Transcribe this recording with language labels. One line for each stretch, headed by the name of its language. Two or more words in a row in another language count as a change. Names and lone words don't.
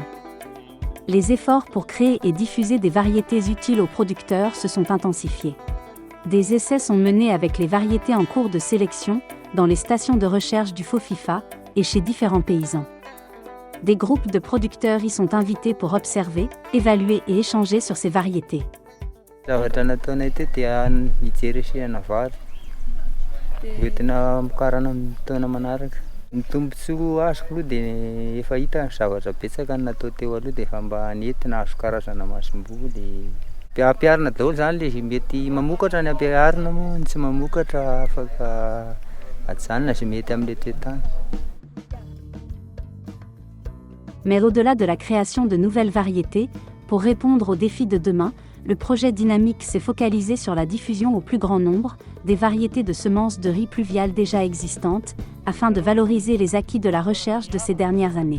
French: Les efforts pour créer et diffuser des variétés utiles aux producteurs se sont intensifiés. Des essais sont menés avec les variétés en cours de sélection, dans les stations de recherche du FOFIFA, et chez différents paysans. Des groupes de producteurs y sont invités pour observer, évaluer et échanger sur ces variétés.
Malagasy: Ny tombontsoa azoko aloha dia efa hita zavatra betsaka natao teo aloha dia efa mba nentina azo karazana masimboly. Ampiharina daholo zany le mety mamokatra ny ampiharina moa, ny tsy mamokatra afaka ajanona zay mety amin'ilay toetany.
French: Mais au-delà de la création de nouvelles variétés, pour répondre aux défis de demain, le projet Dynamique s'est focalisé sur la diffusion au plus grand nombre des variétés de semences de riz pluvial déjà existantes, afin de valoriser les acquis de la recherche de ces dernières années.